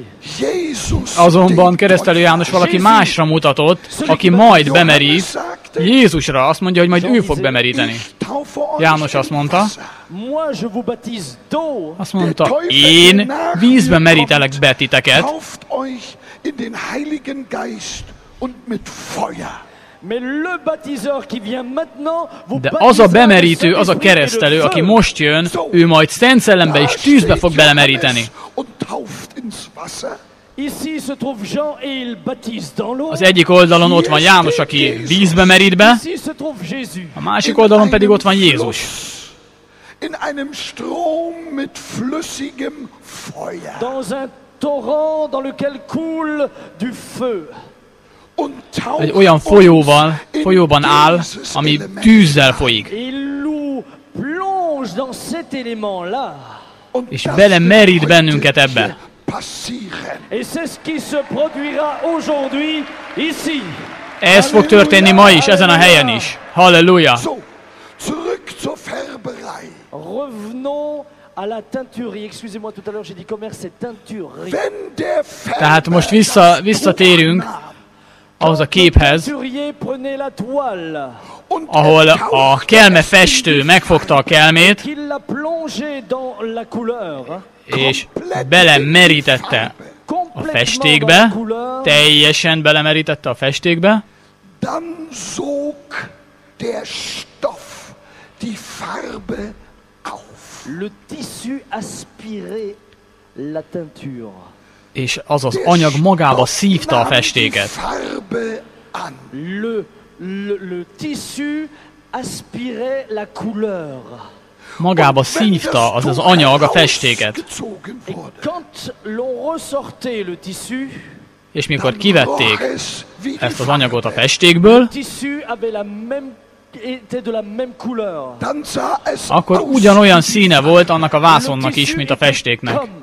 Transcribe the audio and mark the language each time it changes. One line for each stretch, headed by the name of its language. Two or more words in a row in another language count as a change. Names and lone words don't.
Hungarian: Azonban keresztelő János valaki másra mutatott, aki majd bemerít, Jézusra. Azt mondja, hogy majd ő fog bemeríteni. János azt mondta, én vízben merítelek be titeket, de az a bemerítő, az a keresztelő, aki most jön, ő majd Szent Szellembe és tűzbe fog belemeríteni. Az egyik oldalon ott van János, aki vízbe merít be, a másik oldalon pedig ott van Jézus.
French: Dans un torrent dans lequel coule du feu.
Hungarian: Egy olyan folyóban áll, ami tűzzel folyik. És belemerít bennünket ebbe. Ez fog történni ma is, ezen a helyen is. Halleluja!
French: À la teinturerie. Excusez-moi, tout à l'heure j'ai dit commerce, c'est teinturerie.
Hungarian: Tehát most visszatérünk ahhoz a képhez, ahol a kelmefestő megfogta a kelmét, és belemerítette a festékbe, teljesen belemerítette a festékbe,
German: dann zog der Stoff die Farbe auf.
French: Le tissu aspirait la teinture.
Hungarian: és az az anyag magába szívta a festéket.
French: Le tissu aspirait la couleur.
Hungarian: Magába szívta az az anyag a festéket. És mikor kivették ezt az anyagot a festékből, akkor ugyanolyan színe volt annak a vászonnak is, mint a festéknek.